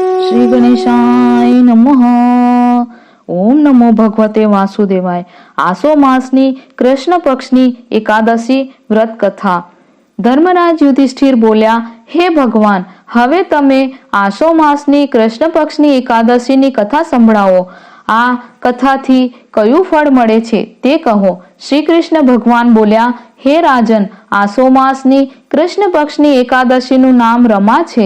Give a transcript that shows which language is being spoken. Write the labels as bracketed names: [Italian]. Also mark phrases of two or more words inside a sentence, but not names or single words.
[Sanskrit] श्री गणेशाय नमः। ओम नमो भगवते वासुदेवाय। [Gujarati] આસો માસની કૃષ્ણ પક્ષની એકાદશી વ્રત કથા। ધર્મરાજ યુધિષ્ઠિર બોલ્યા, હે ભગવાન, હવે તમે આસો માસની કૃષ્ણ પક્ષની એકાદશીની કથા સંભળાવો. આ કથાથી કયું ફળ મળે છે તે કહો. શ્રી કૃષ્ણ ભગવાન બોલ્યા, હે રાજન, આસો માસની કૃષ્ણ પક્ષની એકાદશીનું નામ રમા છે.